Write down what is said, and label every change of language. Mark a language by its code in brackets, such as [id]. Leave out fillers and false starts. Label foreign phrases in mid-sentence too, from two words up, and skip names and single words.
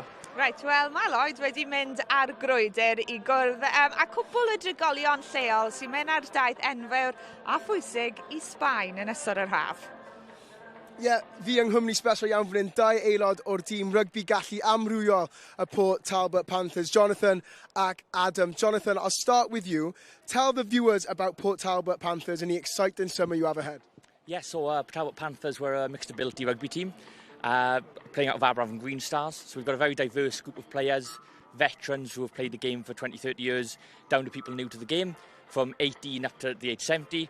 [cy] Reit, wel, mae Lloyd wedi mynd ar grwydr i gwrdd a cwpl o drigolion lleol sy'n mynd ar daith enfawr a phwysig i Sbaen yn ystod yr haf. Fi yng Nghymru special iawn fan hyn, 2 aelod o'r tîm rygbi gallu amrywiol y Port Talbot Panthers, Jonathan ac Adam. [en] Jonathan, I'll start with you. Tell the viewers about Port Talbot Panthers and the exciting summer you have ahead. So Talbot Panthers were a mixed ability rugby team, playing out of Aberavon Green Stars. So we've got a very diverse group of players, veterans who have played the game for 20-30 years, down to people new to the game, from 18 up to the age 70.